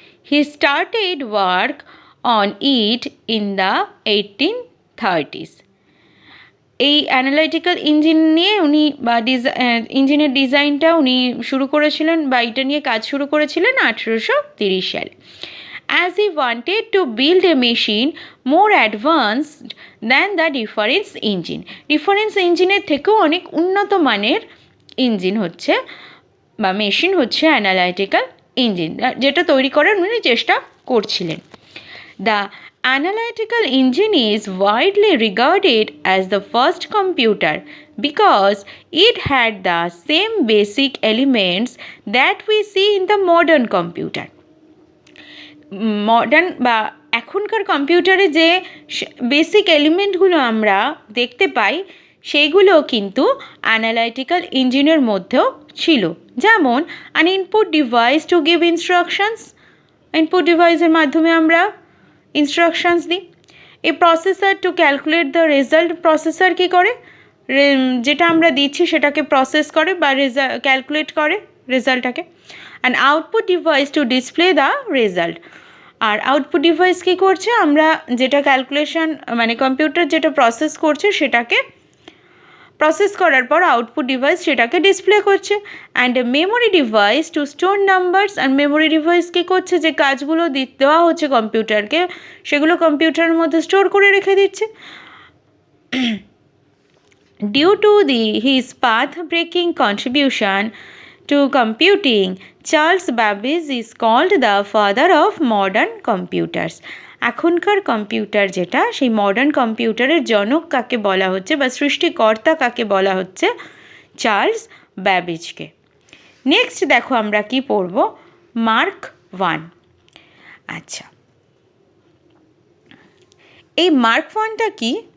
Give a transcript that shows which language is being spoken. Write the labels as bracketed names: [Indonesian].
[English] He started work on it in the 1830s। [Bangla] এই analytical engine নিয়ে উনি বা ইঞ্জিনের ডিজাইনটা উনি শুরু করেছিলেন বা এটা নিয়ে কাজ শুরু করেছিলেন 1830 সালে। [English] As he wanted to build a machine more advanced than the difference engine. [Bangla] Difference ইঞ্জিনের থেকেও অনেক উন্নত মানের ইঞ্জিন হচ্ছে বা মেশিন হচ্ছে অ্যানালাইটিক্যাল ইঞ্জিন, যেটা তৈরি করার উনি চেষ্টা করছিলেন। [English] The analytical engine is widely regarded as the first computer because it had the same basic elements that we see in the modern computer. [Bangla] Modern বা এখনকার কম্পিউটারে যে বেসিক এলিমেন্টগুলো আমরা দেখতে পাই সেইগুলো কিন্তু অ্যানালাইটিক্যাল ইঞ্জিনের মধ্যেও ছিল। যেমন [English] an input device to give instructions, [Bangla] input ডিভাইসের মাধ্যমে আমরা ইনস্ট্রাকশনস দিই। [English] এই processor to calculate the result, processor [Bangla] কী করে? যেটা আমরা দিচ্ছি সেটাকে প্রসেস করে বা ক্যালকুলেট করে রেজাল্টটাকে। [English] and output device to display the result, [Bangla] আর output device কী করছে? আমরা যেটা ক্যালকুলেশন মানে কম্পিউটার যেটা প্রসেস করছে সেটাকে প্রসেস করার পর আউটপুট ডিভাইস সেটাকে ডিসপ্লে করছে। [English] and memory device to store numbers, [Bangla] আর memory device কী করছে? যে কাজগুলো দেওয়া হচ্ছে কম্পিউটারকে সেগুলো কম্পিউটারের মধ্যে স্টোর করে রেখে দিচ্ছে। [English] Due to his path-breaking contribution to computing, Charles Babbage is called the father of modern computers. [Bangla] এখনকার কম্পিউটার যেটা, সেই মডার্ন কম্পিউটারের জনক কাকে বলা হচ্ছে বা সৃষ্টিকর্তা কাকে বলা হচ্ছে? চার্লস ব্যাবেজকে। নেক্সট দেখো আমরা কি পড়ব? মার্ক 1। আচ্ছা, এই মার্ক 1টা কি?